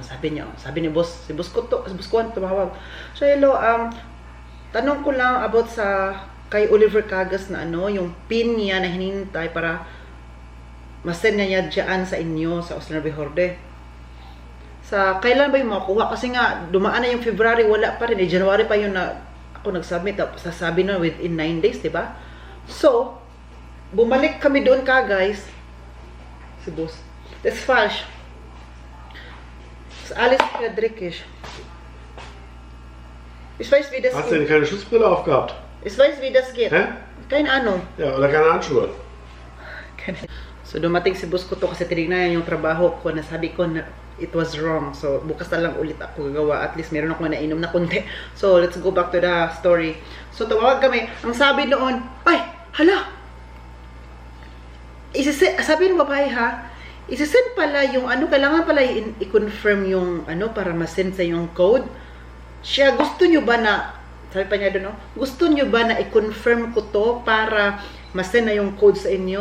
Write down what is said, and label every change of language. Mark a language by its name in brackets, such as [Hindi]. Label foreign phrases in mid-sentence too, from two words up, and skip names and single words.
[Filipino] Sabi ni boss, si boss ko tumawag. So, hello, tanong ko lang about sa kay Oliver Cagas na ano, yung PIN niya na hinintay para masend niya dyan sa inyo, sa Ausländerbehörde. Sa kailan ba yung makuha? Kasi nga, dumaan na yung February, wala pa rin. January pa yun na ako nag-submit, sasabi na within 9 days, diba? So, bumalik kami doon guys. Si boss. [German] Das ist falsch. Das ist alles Friedrichisch. Ich weiß, wie das Hast du geht. denn keine Schutzbrille aufgehabt? Ich weiß, wie das geht. Hä? Keine Ahnung. Ja, oder keine Handschuhe? [Filipino] So, dumating si boss ko to kasi tinignan yung trabaho ko na sabi ko na [English] it was wrong. [Filipino] So, bukas na lang ulit ako gagawa. [English] At least [Filipino] meron ako nainom na konti. [English] So, let's go back to the story. [Filipino] So, tumawag kami. Ang sabi noon, ay, hala! Sabi ng babae isisend pala yung ano, kailangan pala i-confirm yung ano para masend sa yung code. Siya, gusto nyo ba na, sabi pa niya doon, no? Gusto nyo ba na i-confirm ko to para masend na yung code sa inyo?